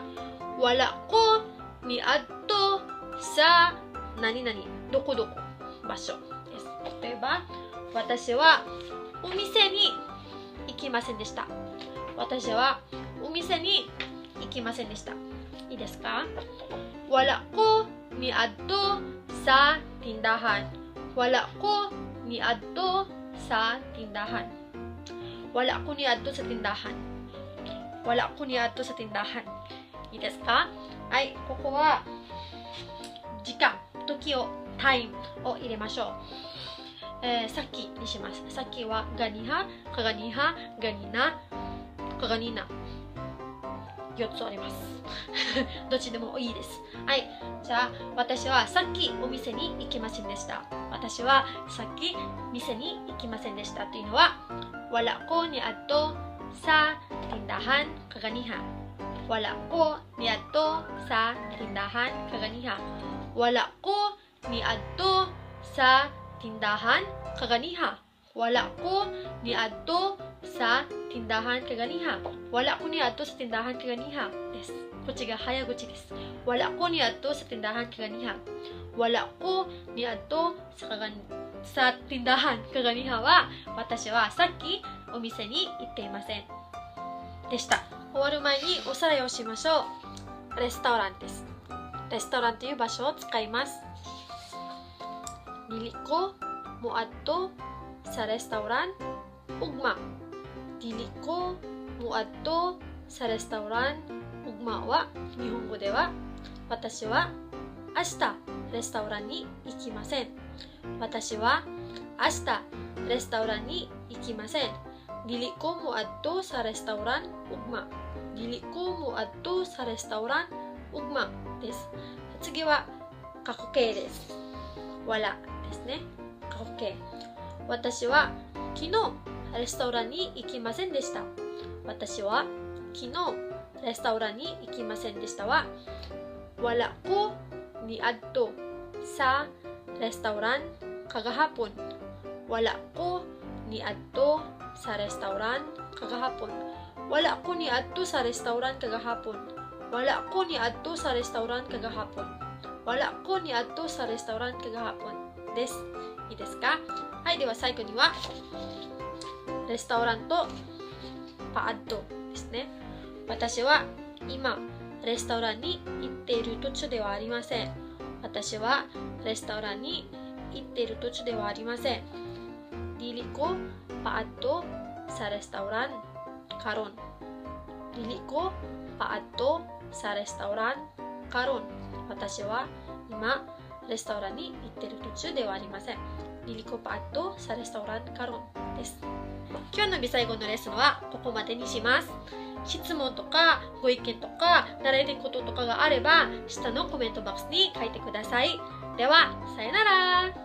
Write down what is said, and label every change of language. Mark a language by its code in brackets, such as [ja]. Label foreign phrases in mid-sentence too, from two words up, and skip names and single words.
[ceb] wala ko niadto sa [ja] 何々どこどこ場所です。例えば、私はお店に行きませんでした。私はお店に行きませんでした。いいですか？ [ceb] Wala ko niadto sa tindahan. Wala ko niadto sa tindahan. Wala ko niadto sa tindahan. Wala ko niadto sa tindahan. [ja] いいですか？はい、ここは時間、時を、タイムを入れましょう。さっきにします。さっきは [ceb] ganiha, kaganiha, ganina, kaganina. [ja] 4つあります。どっちでもいいです。はい。じゃあ、私はさっきお店に行きませんでした。私はさっき店に行きませんでしたというのは、 [ceb] wala ko niadto sa tindahan kaganiha. Wala ko niadto sa tindahan kaganiha. Wala ko niadto sa tindahan kaganiha. Wala ko niadto sa tindahan kaganiha. Wala ko niadto sa tindahan kaganiha です。 [ja] こっちが早口です。 [ceb] Wala ko niadto sa tindahan kaganiha. wala ko ni adto sa tindahan kaganiha [ja] は私はさっきお店に行っていませんでした。終わる前におさらいをしましょう。レストランです。レストランという場所を使います。 [ceb] Dili ko muadto sa restaurant ugma. Dili ko muadto sa restaurant ugma [ja] wa 日本語では私は明日レストランに行きません。私は明日レストランに行きません。 [ceb] Dili ko muadto sa restaurant ugma. Dili ko muadto sa restaurant ugma です。 [ja] 次は過去形です。wala ですね。過去形。私は昨日レストランに行きませんでした。私は昨日レストランに行きませんでしたは [ceb] wala ko niadto sa restaurant kagahapon. Wala ko niadto sa restaurant kagahapon. Wala ko niadto sa restaurant kagahapon. Wala ko niadto sa restaurant kagahapon. Wala ko niadto sa restaurant kagahapon です。 [ja] いいですか？はい、では最後にはレストランとパアッドですね。私は今レストランに行っている途中ではありません。私はレストランに行っている途中ではありません。 [ceb] Dili ko paadto sa restaurant karon. Dili ko paadto sa restaurant karon. [ja] 私は今レストランに行っている途中ではありません。 [ceb] Dili ko paadto sa restaurant karon [ja] です。今日の微細語のレッスンはここまでにします。質問とかご意見とか習いたいこととかがあれば下のコメントボックスに書いてください。では、さよなら。